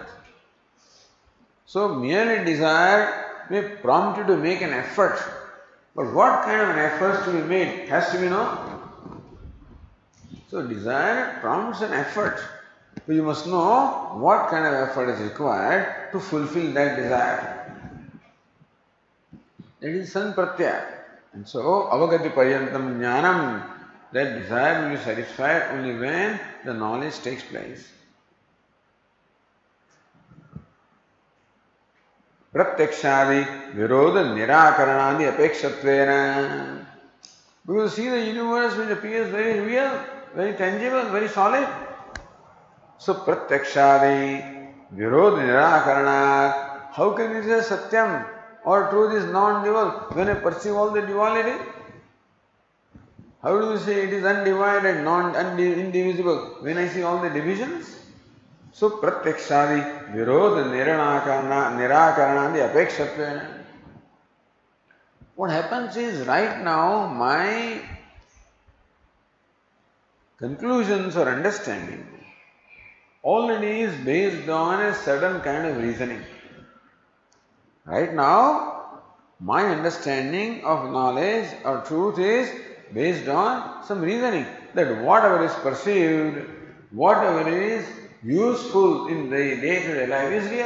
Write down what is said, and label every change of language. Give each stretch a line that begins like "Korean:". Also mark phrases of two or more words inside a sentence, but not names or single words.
English: So merely desire may prompt you to make an effort, but what kind of an effort to be made has to be known. So desire prompts an effort, but you must know what kind of effort is required to fulfill that desire. That is sanpratyaya. And so
Sanskrit: अवगति पर्यन्तम् ज्ञानम्,
English: that desire will be satisfied only when the knowledge takes place.
Sanskrit: प्रत्यक्षादि विरोध निराकरणादि अपेक्षत्वेन.
English: Because see the universe which appears very real, very tangible, very solid.
Sanskrit: So प्रत्यक्षादि विरोध निराकरणात्.
English: How can you say satyam or truth is non-dual when I perceive all the duality? How do you say it is undivided, indivisible when I see all the divisions?
Sanskrit: So प्रत्यक्षादि विरोध निराकरणादि अपेक्षत्वेन.
English: What happens is right now my conclusions or understanding already is based on a certain kind of reasoning. Right now my understanding of knowledge or truth is based on some reasoning that whatever is perceived, whatever is useful in the day-to-day life is real.